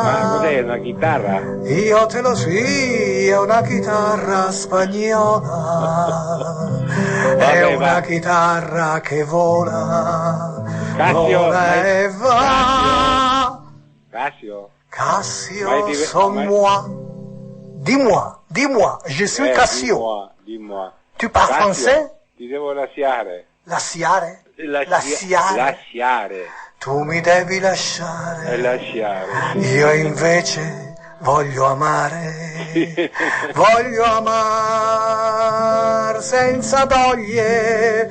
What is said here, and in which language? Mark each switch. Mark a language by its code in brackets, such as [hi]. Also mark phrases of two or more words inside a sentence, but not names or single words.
[it] Ma cos'è, una chitarra? Io te lo sì, è una chitarra spagnola. È una chitarra che vola. Vola e va. Cassio, [fr] son moi. Dis-moi, je suis Cassio. Dis-moi. Tu parles français? [it] Ti devo lasciare. Lasciare? Lasciare. Tu mi devi lasciare. Lasciare. Io invece voglio amare. Voglio amar senza doglie.